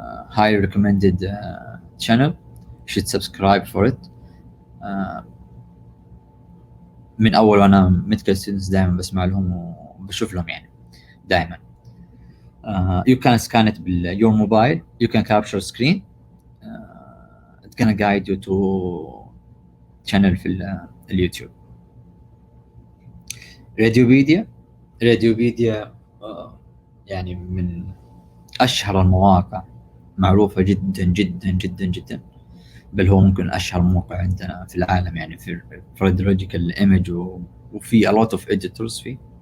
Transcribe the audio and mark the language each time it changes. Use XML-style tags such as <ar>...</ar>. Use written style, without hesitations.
<en>highly recommended channel, you should subscribe for it.</en> <ar>من اول وانا ميديكال ستودنتس دائما بسمع لهم وبشوف لهم يعني دائما.</ar> <en>You can scan it with your mobile, you can capture screen, it's gonna guide you to channel في اليوتيوب.</en> <ar>راديوبيديا يعني من اشهر المواقع، معروفة جدا جدا جدا جدا، بل هو ممكن اشهر موقع عندنا في العالم يعني في راديولوجيكال ايمج، وفي a lot of editors فيه.</ar>